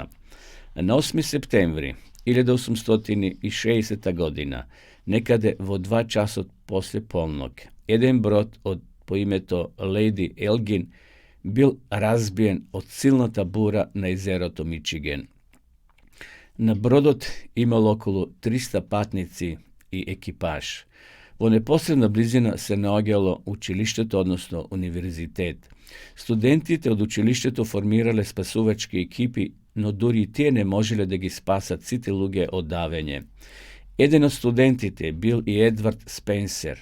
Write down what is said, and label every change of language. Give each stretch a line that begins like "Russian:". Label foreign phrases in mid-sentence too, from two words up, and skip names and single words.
Macedonian: На 8 септември 1860 година, некаде во 2 часот после полнок, еден брод по името Леди Елгин бил разбиен од силната бура на езерото Мичиген. Na brodot imalo okolo 300 patnici i ekipaž. Во непосредна близина се наоѓало училиштето, односно универзитет. Студентите од училиштето формирале спасувачки екипи, но дури и тие не можеле да ги спасат сите луѓе од давење. Еден од студентите бил и Едвард Спенсер.